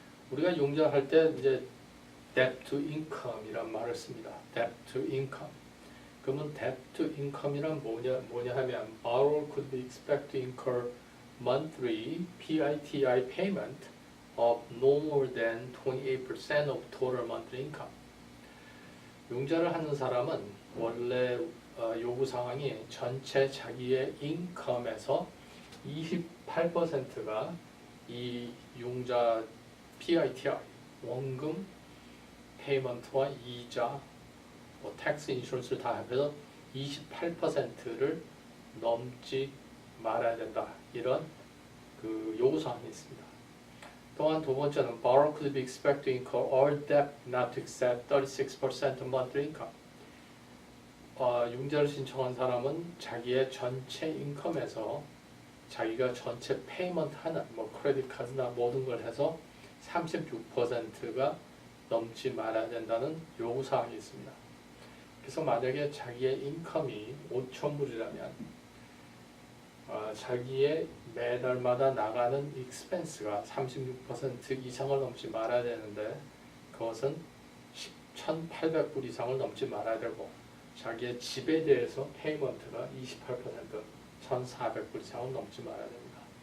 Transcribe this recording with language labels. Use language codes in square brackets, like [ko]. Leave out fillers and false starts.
[ko] 우리가 융자할 때 이제 debt to income이란 말을 씁니다. [en] debt to income. [ko] 그러면 [en] debt to income [ko] 이란 뭐냐 하면 [en] borrower could be expected to incur monthly PITI payment of no more than 28% of total monthly income. [ko] 융자를 하는 사람은 원래 요구 상황이 전체 자기의 인컴에서 28%가 이 융자 PITI 원금 페이먼트와 이자, 텍스 인슈런스를 다 합해서 28%를 넘지 말아야 된다. 이런 그 요구사항이 있습니다. 또한 두 번째는 [en] borrower could be expected to incur all debt not to exceed 36% of monthly income. [ko] 융자를 신청한 사람은 자기의 전체 인컴에서 자기가 전체 페이먼트 하나, 크레딧 카드나 모든 걸 해서 36%가 넘지 말아야 된다는 요구사항이 있습니다. 그래서 만약에 자기의 인컴이 5,000불이라면 자기의 매달마다 나가는 익스펜스가 36% 이상을 넘지 말아야 되는데 그것은 1,800불 이상을 넘지 말아야 되고 자기의 집에 대해서 페이먼트가 28% 1,400불 이상을 넘지 말아야 됩니다.